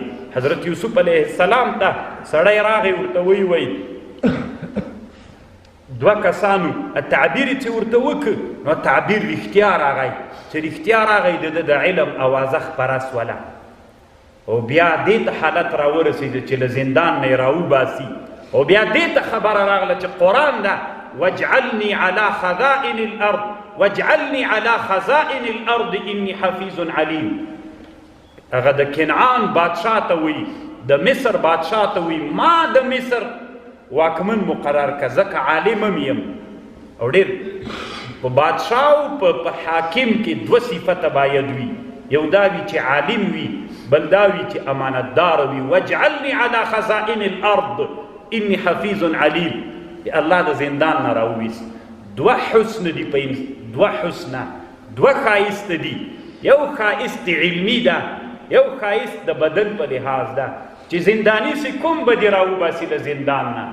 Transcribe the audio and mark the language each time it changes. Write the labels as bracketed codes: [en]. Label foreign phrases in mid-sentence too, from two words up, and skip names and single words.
[ps] حضرت یوسف علیه السلام ته سړی راغی، ورته وی دوه کسانو تعبیر چې ورته وکړ، نو تعبیر رښتیا راغی. چې رښتیا راغی د علم اوازه خپره سوله، او بیا دې ته حالت راورسېده چې له زندان نه یې راوباسي. او بیا دې ته خبره راغله چې قرآن ده، [ar] واجعلني على خزائن الارض واجعلني على خزائن الارض اني حفیظ علیم. [ps] هغه د کنعان بادشاه ته وایي، د مصر بادشاه ته وایي ما د مصر واکمن مقرر که، ځکه عالم هم یم. او ډېر په بادشاه او په حاکم کې دوه صفته باید وي، یو دا وي چې عالم وي، بل دا وي چې امانتدار وي. [ar] واجعلني على خزائن الارض اني حفیظ علیم. [ps] الله د زندان نه راوویست. دوه حسن دي په دوه حسنه، دوه ښایست دي. یو ښایست علمي ده، یو ښایست د بدن په لحاظ ده. چې زنداني سي کوم به دې راوباسي له زندان نه؟